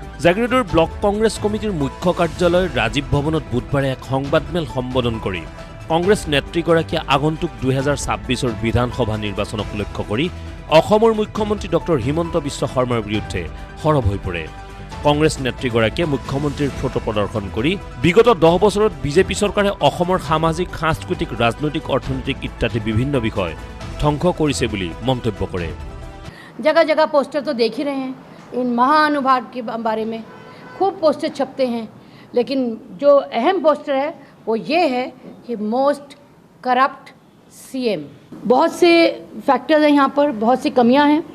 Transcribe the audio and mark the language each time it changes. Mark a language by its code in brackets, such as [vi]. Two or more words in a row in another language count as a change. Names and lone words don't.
[as] জাগিৰোডৰ ব্লক কংগ্ৰেছ কমিটিৰ মুখ্য কাৰ্যালয় ৰাজীৱ ভৱনত বুধবাৰে এক সংবাদমেল সম্বোধন কৰি কংগ্ৰেছ নেত্ৰীগৰাকীয়ে আগন্তুক 2026 বিধানসভা নিৰ্বাচনক লক্ষ্য কৰি অসমৰ মুখ্যমন্ত্ৰী ডক্টৰ হিমন্ত বিশ্ব শৰ্মাৰ বিৰুদ্ধে সৰব হৈ পৰে। কংগ্ৰেছ নেত্ৰীগৰাকীয়ে মুখ্যমন্ত্ৰীৰ ফটো প্ৰদৰ্শন কৰি বিগত 10 বছৰত বিজেপি চৰকাৰে অসমৰ সামাজিক, সাংস্কৃতিক, ৰাজনৈতিক, অৰ্থনৈতিক ইত্যাদি বিভিন্ন বিষয় ধ্বংস কৰিছে বুলি মন্তব্য কৰে। [hi] जगह जगह पोस्टर तो देख ही रहे हैं, इन महानुभाव के बारे में खूब पोस्टर छपते हैं, लेकिन जो अहम पोस्टर है वो ये है कि [en] most corrupt CM. [hi] बहुत से फैक्टर्स हैं यहाँ पर, बहुत सी कमियाँ हैं।